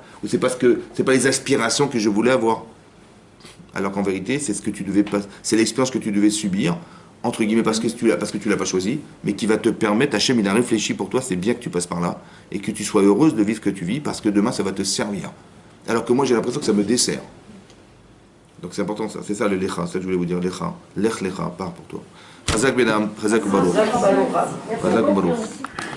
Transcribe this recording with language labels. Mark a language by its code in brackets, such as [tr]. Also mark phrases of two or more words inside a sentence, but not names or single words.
[fr] Ou c'est parce que c'est pas les aspirations que je voulais avoir. Alors qu'en vérité, c'est ce que tu devais pas, c'est l'expérience que tu devais subir, entre guillemets, parce que tu l'as pas choisi, mais qui va te permettre, Hachem, il a réfléchi pour toi, c'est bien que tu passes par là, et que tu sois heureuse de vivre ce que tu vis, parce que demain, ça va te servir. Alors que moi, j'ai l'impression que ça me dessert. Donc c'est important ça, c'est ça le lecha, ça que je voulais vous dire, [he] לך, לך לך, [fr] part pour toi. [he] חזק בנם, חזק ברוך. חזק ברוך.